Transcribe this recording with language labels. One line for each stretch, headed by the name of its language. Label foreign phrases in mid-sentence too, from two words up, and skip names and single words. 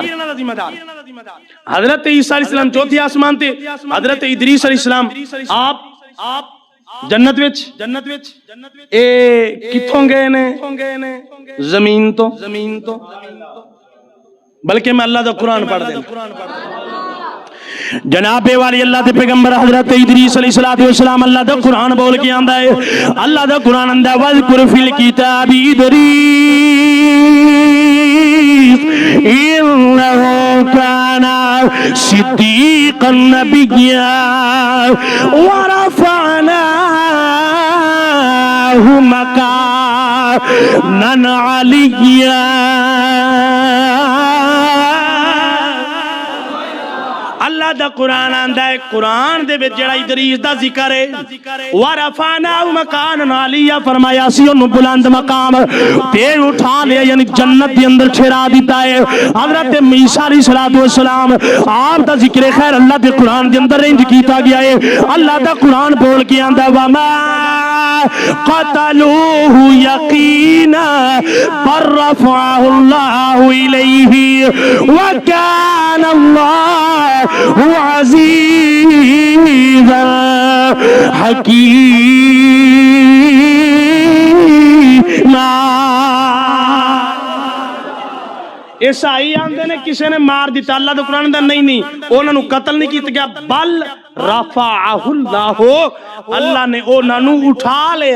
Punjabi: حضرت عیسیٰ علیہ السلام چوتھے آسمان تے، حضرت ادریس علیہ السلام آپ جنت وچ اے کتھوں گئے نے? زمین تو. بلکہ میں اللہ دا قرآن پڑھ دینا. جنابِ والی اللہ کے پیغمبر حضرت ادریس علیہ السلام اللہ دا قرآن بول کے آندا ہے. اللہ دا قرآن آندا
Arabic: واذكر في الكتاب إدريس إنه كان صديقا نبيا و رفعناه مكانا عليا.
Punjabi: اللہ دا قرآن آندا ہے، قرآن دے وچ جیہڑا ادریس دا ذکر ہے,
Arabic: و رفعناه مكانا عليا,
Punjabi: فرمایا سی اونوں بلند مقام تے اٹھا لیا، یعنی جنت دے اندر ٹھہرا دتا ہے. حضرت عیسیٰ علیہ السلام آپ دا ذکر خیر اللہ دے قرآن دے اندر انج کیتا گیا ہے. اللہ دا قرآن بول کے آندا
Arabic: وما قتلوه يقينا بل رفعه الله إليه وكان الله عزيزا حكيما.
Punjabi: عیسائی آندے نے کسے نے مار دتا، اللہ دا قرآن دا نہیں انہوں نے قتل نہیں کیا گیا,
Arabic: بل رفعه الله,
Punjabi: اللہ نے انہوں نے اٹھا لیا.